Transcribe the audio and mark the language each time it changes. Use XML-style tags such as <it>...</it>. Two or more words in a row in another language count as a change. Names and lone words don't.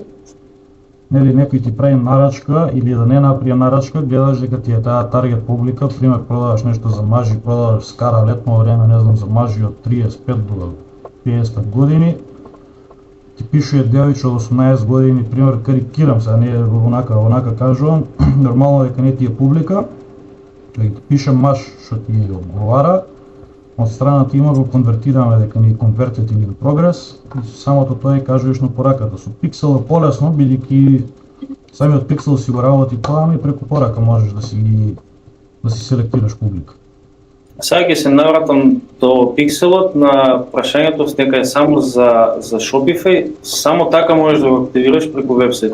<mk>Нели некој ти прави нарачка или да не направи нарачка, гледаш дека ти е таа таргет публика, пример продаваш нешто за мажи, продаваш скара летно време, не знам, за мажи од 35 до 50 години, ти пишува девојче од 18 години, пример карикирам се, не онака кажувам, нормално дека не ти е публика, дека ти пише маж што ти одговара, од страна ти има го конвертираме дека ни</mk> <en>converted in progress,</en> <mk>и самото тоа е кажуваш на пораката. Со Pixel е полесно, бидејќи самиот Pixel си го работи тоа, ами преку порака можеш да си селектираш публика. Сега ќе се навратам до Pixelот на прашањето дека е само за Shopify, само така можеш да го активираш преку вебсайт.</mk>